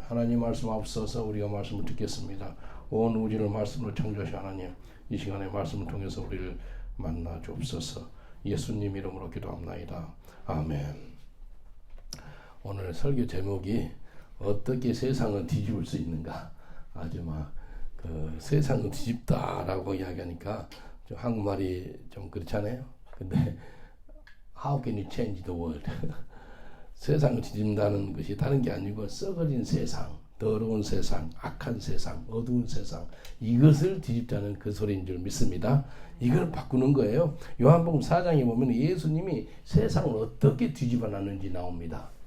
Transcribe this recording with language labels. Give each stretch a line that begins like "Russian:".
Korean: 하나님 말씀 앞서서 우리가 말씀을 듣겠습니다. 온 우주를 말씀으로 창조하신 하나님, 이 시간에 말씀을 통해서 우리를 만나 주옵소서. 예수님 이름으로 기도합나이다. 아멘. 오늘 설교 제목이 어떻게 세상을 뒤집을 수 있는가. 아주 세상을 뒤집다라고 이야기하니까 좀 한국말이 좀 그렇잖아요.
English: 근데 How can you change the world?
Korean: 세상을 뒤집는다는 것이 다른 게 아니고 썩어진 세상, 더러운 세상, 악한 세상, 어두운 세상, 이것을 뒤집자는 그 소리인 줄 믿습니다. 이걸 바꾸는 거예요. 요한복음 4장에 보면 예수님이 세상을 어떻게 뒤집어 놨는지 나옵니다.